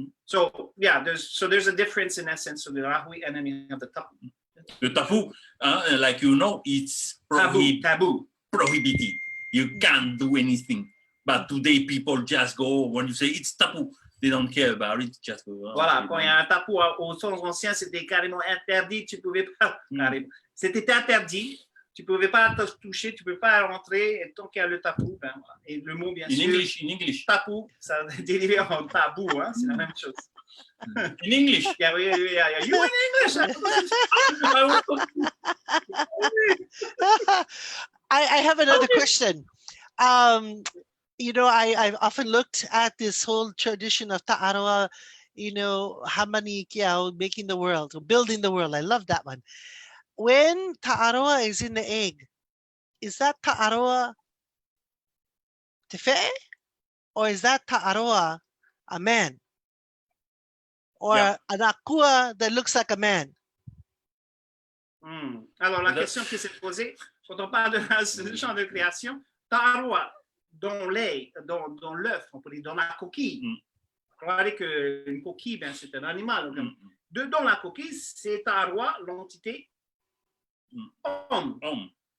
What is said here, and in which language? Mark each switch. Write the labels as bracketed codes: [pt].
[en] So yeah, there's a difference in essence of the Rahui, and then you have the tapu. The tapu, like you know, it's taboo. Prohibited. You can't do anything. But today people just go, when you say it's tapu, they don't care about it, just go. [fr] Voilà, quand il y a un tapu aux temps anciens, c'était carrément interdit, tu pouvais pas, c'était interdit, tu pouvais pas te toucher, tu pouvais pas rentrer, et tant qu'il y a le tapu, ben, voilà. Et le mot, bien sûr, [en] in English. [fr] Tapu, ça dérive en tabou, hein, c'est la même chose. [en] In English. Yeah. You in English? I have another question. You know, I've often looked at this whole tradition of Taʻaroa, you know, inuiākea, making the world, building the world. I love that one. When Taʻaroa is in the egg, is that Taʻaroa Tefe'e? Or is that Taʻaroa a man? Or an akua that looks like a man? [fr] Alors, la question qui s'est posée, quand on parle de ce genre de création, Taʻaroa, dans l'œuf, on peut dire dans la coquille. On va dire qu'une coquille, ben, c'est un animal. Dedans la coquille, c'est Taʻaroa, l'entité homme.